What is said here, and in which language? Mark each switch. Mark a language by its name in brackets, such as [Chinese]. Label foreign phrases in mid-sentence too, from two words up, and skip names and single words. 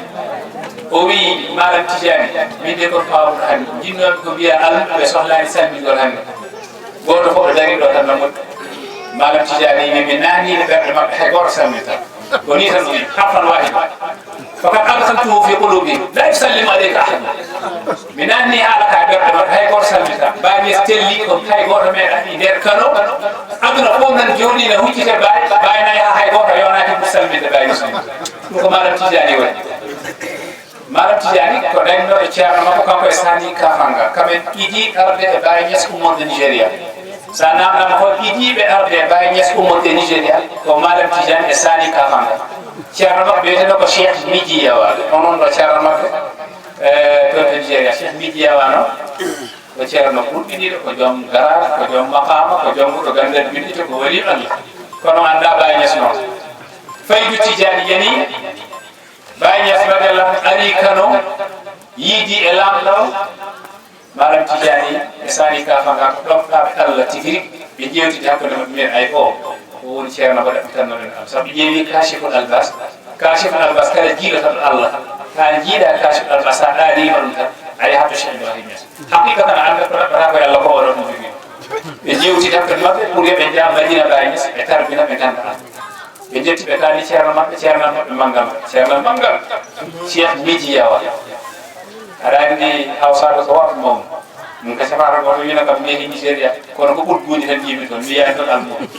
[Fula] o wi Malam Tidiane min de kon pawɗo hannde jinnoɓe ko mbiya alɓe sohlani salmingol hannde goto fof ɗo dari ɗo tan no moƴƴi Malam Tidiane wi mi nanide ɓerɗe maɓɓe hay goto salminta ko ni tan o wi [Arabic] حرفا واحدا فقط أدخلته في قلوبهم لا يسلم عليك أحد [Fula] mi nanni haala ka ɓerɗe maɓɓe hay goto salminta Baye Niass telli ko hay goto meeɗa i nder Kano aduna fof nan jooɗi ne huccite Baye nayi ha hay goto yonaki pour salminde Baye Niass ɗum ko Malam Tidiane waɗi Malam Tidiane ko ɗanno e ceerno makko kanko e sani kafanga kamen ɗiɗi arde e Baye Niass ummorde Nigéria sa namdama ko ɗiɗiɓe arde e Baye Niass ummorde Nigéria ko Malam Tidiane e sani kafanga ceerno makko wiyeteno ko Cheikh Midi Yawa onon ɗo ceerno makko toon to Nigéria Cheikh Midi Yawa no ko ceerno ɓurɗiɗiɗo ko joom garar ko joom maqama ko joom wuɗo gandal bindito ko wali Allah kono anda Baye Niass noon faydu Tidiane yani Baye Niass radiyallahu ari Kano yiidi e lamɗo Malam Tidiane e sani kafanga ko ɗomɗaɓe Allah tigiri ɓe ƴewtide hakkude maɓɓe mbiyen ay o woni ceerno ko ɗaɓɓitannoɗen am sabu ƴeewi [Arabic] كاشف الالباس [Fula] kala jiiɗotaɗo Allah ta jiiɗa [Arabic] كاشف الالباس [Fula] sa ɗaɗima ɗum tan ayi hatto Cheikh Ibrahim Niass haqiqa tan anda ko ɗaɓɓata koye Allah ko oɗon ɗum jogui ɓe ƴewtide hakkude maɓɓe pour yoɓe jaa Madina Baye Niass ɓe tarbina ɓe ganda Allah ɓe jetti ɓe kalni ceerno maɓɓe manggal Cheikh Midi Yawa aɗa andi hawsaɓe ko wato mawno ɗum ka safara goto wina kam meeɗi Nigéria kono ko ɓurguji tan yimi toon wiyani toon almo